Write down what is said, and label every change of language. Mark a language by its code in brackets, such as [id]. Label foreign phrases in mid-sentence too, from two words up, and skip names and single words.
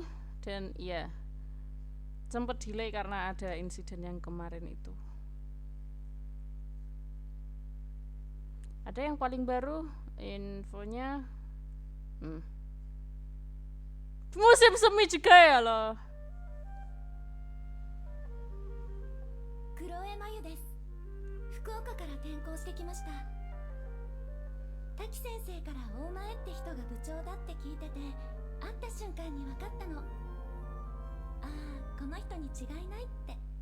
[id] Dan iya, sempat delay karena ada insiden yang kemarin itu. Ada yang paling baru infonya musim semi juga ya loh. [ja] 黒江真由です。福岡から転校してきました。滝先生から大前って人が部長だって聞いてて、会った瞬間に分かったの。ああ、この人に違いないって。